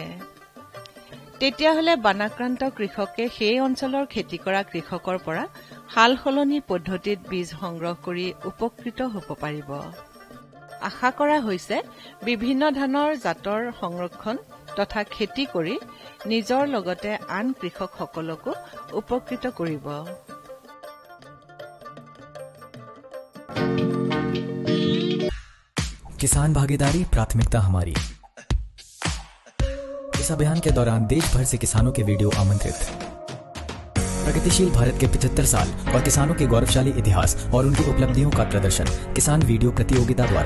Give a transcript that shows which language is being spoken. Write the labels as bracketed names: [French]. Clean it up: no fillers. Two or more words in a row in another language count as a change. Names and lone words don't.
[Assamese] তেতিয়াহ'লে বানাক্ৰান্ত কৃষকে সেই অঞ্চলৰ খেতি কৰা কৃষকৰ পৰা সাল সলনি পদ্ধতিত বীজ সংগ্ৰহ কৰি উপকৃত হ'ব পাৰিব। আশা কৰা হৈছে বিভিন্ন ধানৰ জাতৰ সংৰক্ষণ তথা খেতি কৰি নিজৰ লগতে আন কৃষকসকলকো উপকৃত কৰিব। [Hindi] किसान भागीदारी प्राथमिकता हमारी। इस अभियान के दौरान देश भर से किसानों के वीडियो आमंत्रित। प्रगतिशील भारत के 75 साल और किसानों के गौरवशाली इतिहास और उनकी उपलब्धियों का प्रदर्शन किसान वीडियो प्रतियोगिता द्वारा।